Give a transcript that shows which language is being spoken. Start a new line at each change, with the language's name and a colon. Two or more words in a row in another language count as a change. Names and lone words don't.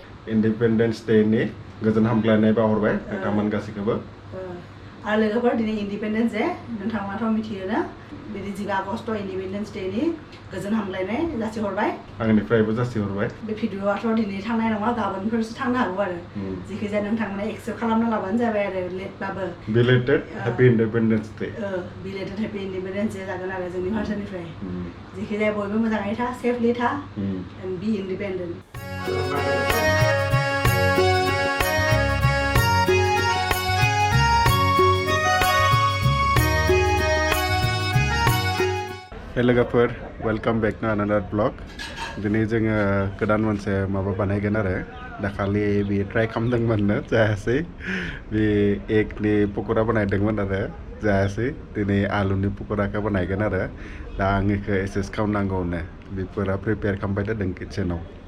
English: Independence Day
Bodo: ni गोजोन हामग्लायनाय बावहरबाय नोंथांमोन गासैखौबो आरो लोगोफोर दिनै
English: Independence Day
Bodo: नोंथांमोनाथ' मिथियोना बिदि 15 आगस्ट
English: Independence Day
Bodo: नि गोजोन हामग्लायनाय जासिहरबाय आंनिफ्रायबो जासिहरबाय बे भिडिअआथ' दिनै थांनाय नङा गाबोनफोरसो थांनो हागौ आरो जेखिजाया नोंथांमोना एक्सेप्ट खालामना लाबानो जाबाय आरो लेटबाबो
English: Belated Happy Independence Day Belated Happy Independence Day
Bodo: जागोन आरो जोंनि फारसेनिफ्राय जेखिजाया बयबो मोजाङै था सेफलि था
English: and be independent
Bodo: Hey लोगोफोर
English: welcome back to another blog
Bodo: दिनै जोङो गोदान मोनसे माबा बानायगोन आरो दाखालि बे ट्राइ खालामदोंमोननो जायासै बे एगनि पकरा बानायदोंमोन आरो जायासै दिनै आलुनि पकराखौ बानायगोन आरो दा आं बेखौ एसेस खालामनांगौनो बेफोरा प्रिपेयार खालामबाय थादों किटचेनाव